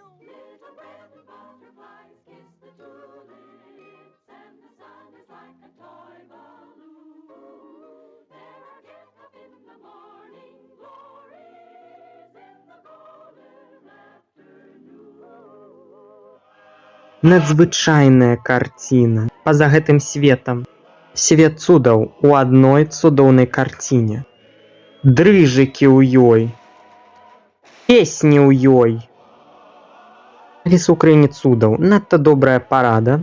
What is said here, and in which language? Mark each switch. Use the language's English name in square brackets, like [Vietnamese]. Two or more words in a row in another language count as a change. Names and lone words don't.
[English] Little red butterflies kiss the tulips, and the sun is like a toy balloon. There are gifts up in the morning glories in the golden afternoon. [Belarusian] Надзвычайная карціна. Па-за гэтым светам. Свет цудаў у адной цудоўнай карціне. Дрыжыкі ў ёй. Песні ў ёй. Аліса ў краіне цудаў. Надта добрая парада.